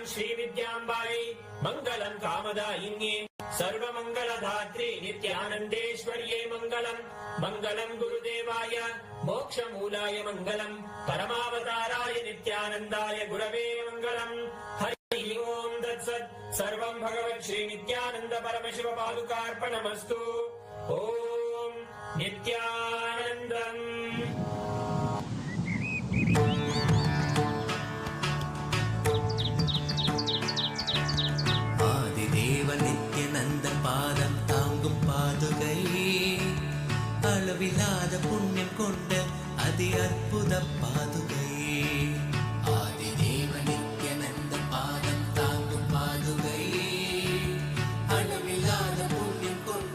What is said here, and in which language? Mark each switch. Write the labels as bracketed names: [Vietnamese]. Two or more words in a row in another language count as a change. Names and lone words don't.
[Sanskrit] श्रीविद्याम्बायै मङ्गलम् कामदायिन्ये सर्वमङ्गलधात्री नित्यानन्देश्वर्यै मङ्गलम् मङ्गलम् गुरुदेवाय मोक्षमूलाय मङ्गलम् परमावताराय नित्यानन्दाय गुरवे मङ्गलम् हरि ओम् तत्सत् सर्वम् भगवत् श्रीनित्यानन्द परमशिव पादुकार्पणमस्तु ओम् नित्यानन्दम् [Tamil] பாதம் தாங்கும் பாதுகை அளவில்லாத புண்ணியம் கொண்ட அதி அற்புத பாதுகை ஆதிதேவ நித்யானந்த பாதம் தாங்கும் பாதுகை அளவில்லாத புண்ணியம் கொண்ட